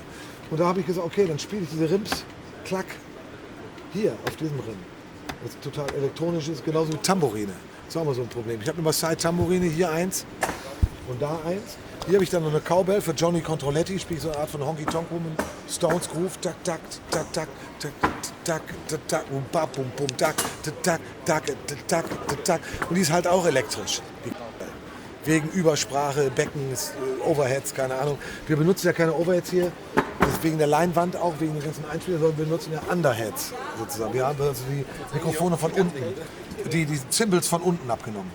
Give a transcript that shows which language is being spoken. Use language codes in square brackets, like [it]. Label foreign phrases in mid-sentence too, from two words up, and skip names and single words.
[de] Und da habe ich gesagt, okay, dann spiele ich diese Rims klack hier auf diesem Rim. Das ist total elektronisch, ist genauso wie Tambourine. Das ist auch mal so ein Problem. Ich habe immer Side-Tambourine, hier eins und da eins. Hier habe ich dann noch eine Cowbell für Johnny Controletti, spiele ich so eine Art von Honky-Tonk rum, Stones Groove, tak, tak, tak, tak, tak, tak, tak, tak, bum, bap, bum, bum, tak, tak, tak, tak, tak, tak. Und die ist halt auch elektrisch. Wegen Übersprache, Becken, Overheads, keine Ahnung. Wir benutzen ja keine Overheads hier, das ist wegen der Leinwand auch, wegen den ganzen Einspielern, sondern wir benutzen ja Underheads sozusagen. Wir haben also die Mikrofone von unten, die Cymbals von unten abgenommen.